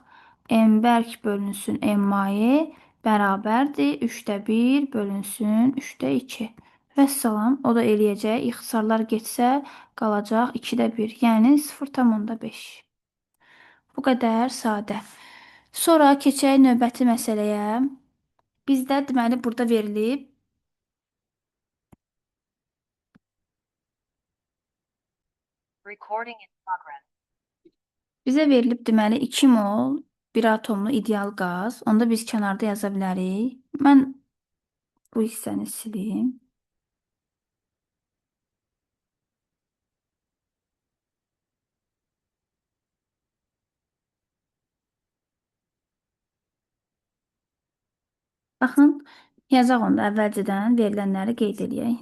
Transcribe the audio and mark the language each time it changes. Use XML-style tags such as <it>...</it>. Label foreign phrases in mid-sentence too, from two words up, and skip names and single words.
<az>M bərk bölünsün M maye bərabərdir 3-də 1 bölünsün 3-də 2. Vəssalam, o da eləyəcək. İxtisarlar getsə qalacaq 2-də 1. Yəni 0,5. Bu qədər sadə. Sonra keçək növbəti məsələyə. Bizdə deməli burada verilib</az> <en>Recording in progress.</en> <az>Bizə verilib deməli 2 mol bir atomlu ideal qaz. Onda biz kənarda yaza bilərik. Mən bu hissəni silim. Baxın, yazaq onda əvvəlcədən verilənləri qeyd edək.</az>